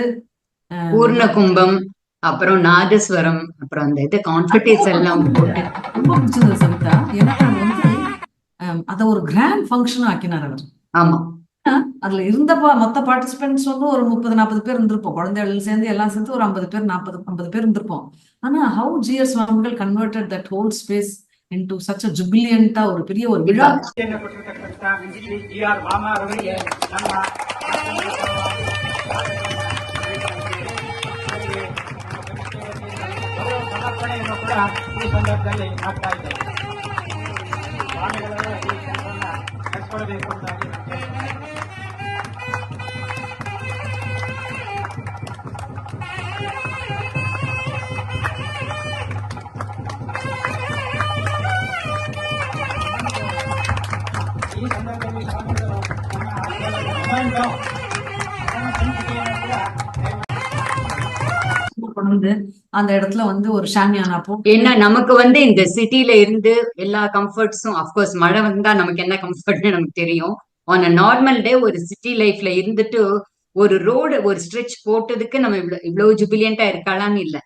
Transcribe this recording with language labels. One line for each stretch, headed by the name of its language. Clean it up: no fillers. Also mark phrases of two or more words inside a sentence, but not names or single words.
Tamil: பூர்ண கும்பம், அப்புறம் நாதஸ்வரம், அப்புறம் அந்த இது கான்ஃபிடன்ஸ் எல்லாம் போட்டு ரொம்ப பிடிச்சது சவிதா. ஏன்னா அது வந்து அத ஒரு
English: grand function
Tamil: ஆக்கினார் அவர். ஆமா, அதுல இருந்த மொத்த பார்ட்டிசிபென்ட்ஸ் வந்து ஒரு 30-40 பேர் இருந்திருப்போம். குழந்தைகள் சேர்ந்து எல்லாம் சேர்ந்து ஒரு 50 பேர் 40-50 பேர் இருந்திருப்போம்.
English: ஆனா how GR Swamigal converted that whole space into such a jubilant
Tamil: ஒரு பெரிய ஒரு விழா.
Kannada: ಸಮರ್ಪಣೆಯನ್ನು ಕೂಡ ಈ ಸಂದರ್ಭದಲ್ಲಿ ಮಾಡ್ತಾ ಇದ್ದೇವೆ. ಸ್ವಾಮಿಗಳೆಲ್ಲ ಈ ಕೆಲಸವನ್ನ ಕಟ್ಕೊಳ್ಬೇಕು ಅಂತಾಗಿ ಈ ಸಂದರ್ಭದಲ್ಲಿ ಸ್ವಾಮಿಗಳು ನಮ್ಮ ಸಂಸ್ಕೃತಿಯನ್ನು ಕೂಡ
Tamil: அந்த இடத்துல வந்து ஒரு ஷாமியானா போட்டு ஏன்னா நமக்கு வந்து இந்த சிட்டில இருந்து எல்லா கம்ஃபர்ட்ஸும்,
English: of course
Tamil: மழை வந்தா நமக்கு என்ன கம்ஃபர்ட்னு நமக்கு தெரியும்.
English: on a normal day
Tamil: ஒரு
English: city lifeல
Tamil: இருந்துட்டு ஒரு ரோடு ஒரு ஸ்ட்ரெச் போட்டதுக்கு நம்ம இவ்வளவு ஜுபிலியண்டா இருக்காளான்னு இல்ல.